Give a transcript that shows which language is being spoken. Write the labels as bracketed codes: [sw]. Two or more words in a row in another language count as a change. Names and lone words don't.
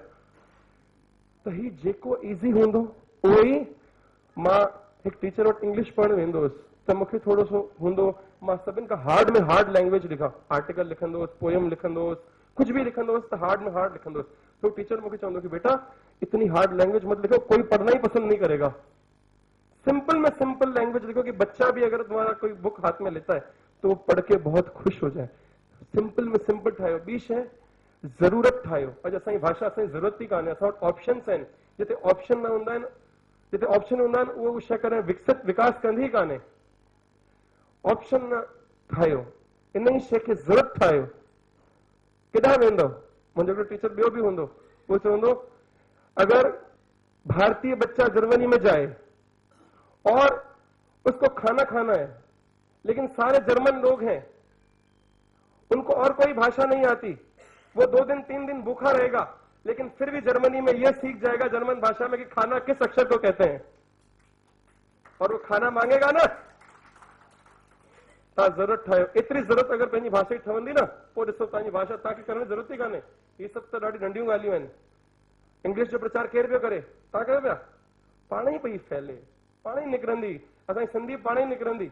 [sd] त ही जेको ईज़ी हूंदो उहो ई, मां हिकु टीचर वटि इंग्लिश पढ़णु वेंदो हुउसि, त मूंखे थोरो सो हूंदो, मां सभिनि खां हार्ड में [en] hard language [sd] लिखां, आर्टिकल लिखंदो हुउसि, पोयम लिखंदो हुउसि, कुछ भी लिखंदो हुउसि त हार्ड में हार्ड लिखंदो हुउसि। [hi] तो [sd] टीचर मूंखे चवंदो [hi] कि बेटा इतनी [en] hard language [hi] मत लिखो, कोई पढ़ना ही पसंद नहीं करेगा। सिंपल में [en] simple language [hi] लिखो कि बच्चा भी अगर तुम्हारा कोई बुक हाथ में लेता है तो वो पढ़ के बहुत खुश हो जाए। [sd] सिंपल में सिंपल ठाहियो। ॿी शइ ज़रूरत ठाहियो। अॼु असांजी भाषा असांजी ज़रूरत ई कान्हे, असां वटि ऑप्शन्स आहिनि। जिते ऑप्शन न हूंदा आहिनि, जिते ऑप्शन हूंदा आहिनि उहो शइ कॾहिं विकसित विकास कंदी ई कान्हे। ऑप्शन न ठाहियो, इन ई शइ खे ज़रूरत ठाहियो। केॾांहुं वेंदो? मुंहिंजो हिकिड़ो टीचर ॿियो बि हूंदो, [hi] वो चवंदो अगर भारतीय बच्चा जर्मनी में जाए और उसको खाना खाना है लेकिन सारे जर्मन लोग हैं, उनको और कोई भाषा नहीं आती, वो 2 दिन 3 दिन भूखा रहेगा लेकिन फिर भी जर्मनी में यह सीख जाएगा जर्मन भाषा में कि खाना किस अक्षर को कहते हैं, और वो खाना मांगेगा ना। [sd] तव्हां ज़रूरत ठाहियो। एतिरी ज़रूरत अगरि पंहिंजी भाषा जी ठहंदी न, पोइ ॾिसो तव्हांजी भाषा तव्हांखे करण जी ज़रूरत ई कान्हे। हीअ सभु त ॾाढी नंढियूं ॻाल्हियूं आहिनि। इंग्लिश जो प्रचार केरु पियो करे? तव्हां कयो पिया? पाण ई पई फैले, पाण ई निकिरंदी, असांजी सिंधी पाण ई निकिरंदी।